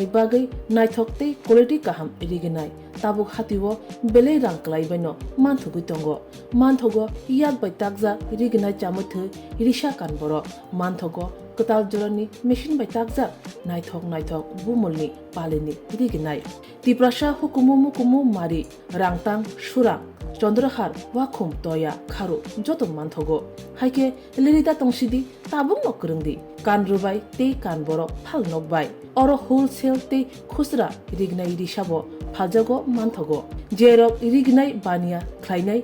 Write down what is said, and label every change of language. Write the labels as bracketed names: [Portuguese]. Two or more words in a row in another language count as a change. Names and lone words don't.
[Kok Borok] bagai naithok tei quality kaham rignai tabuk hatiwo belei rang klai baino manthugi tongo manthogo yak bai takja rignai chamuthu risha kanboro manthogo katal jorani machine bai takja naithok bumulni palini rignai tiprasha hukumu mari rangtang surang চন্দ্রহার ওয়াখুম তয়া খারু যত মানথগো হাইকে লিরিতা তংসিদি তাবুং নকরংদি কান রুবাই তে কান বড় ফাল নকবাই অর হোলসেল তে খুচরা রিগনাই রিসাবো ফালজাগো মানথগো জেরক রিগনাই বানিয়া খ্লাইনাই